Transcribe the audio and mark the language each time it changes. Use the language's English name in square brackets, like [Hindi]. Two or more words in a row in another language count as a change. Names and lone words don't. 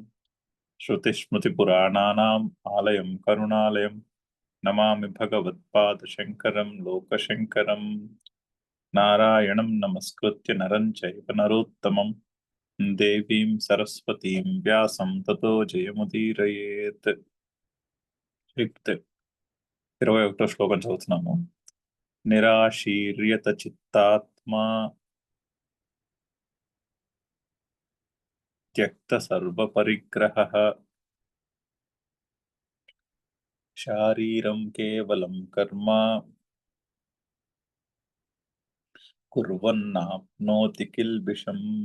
[Sanskrit] श्रुतिस्मृतिपुराणानाम् आलयं करुणालयं नमामि भगवत्पादशङ्करं लोकशङ्करम्। नारायणं नमस्कृत्य नरं चैव नरोत्तमं देवीं सरस्वतीं व्यासं ततो जयमुदीरयेत्। [Telugu] లిఖిత్ 21వ శ్లోకం చదువుతున్నాము. [Sanskrit] నిరాశీర్యత చిత్తాత్మా త్యక్త సర్వపరిగ్రహః శారీరం కేవలం కర్మ కుర్వన్నాప్నోతి కిల్బిషం.